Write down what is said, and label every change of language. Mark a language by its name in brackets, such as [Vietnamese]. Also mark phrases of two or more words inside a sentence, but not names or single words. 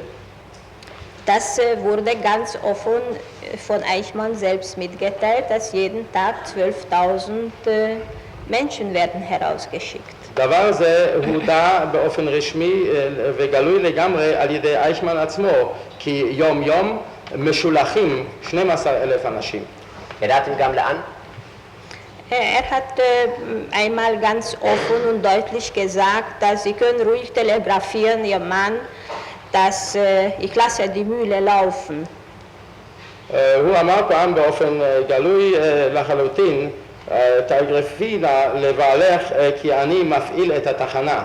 [German] Das wurde ganz offen von Eichmann selbst mitgeteilt, dass jeden Tag 12.000 Menschen werden herausgeschickt. [Hebrew] דבר זה הודע באופן רשמי וגלוי לגמרי על ידי אייכמן עצמו, כי יום יום משולחים 12,000 אנשים. ידעתם גם לאן? [German] Hat einmal ganz offen und deutlich gesagt, dass Sie können ruhig telegrafieren, Ihr Mann, dass ich lasse die Mühle laufen. [Hebrew] הוא אמר פעם באופן גלוי לחלוטין, תאגרפי לבעלך כי אני מפעיל את התחנה.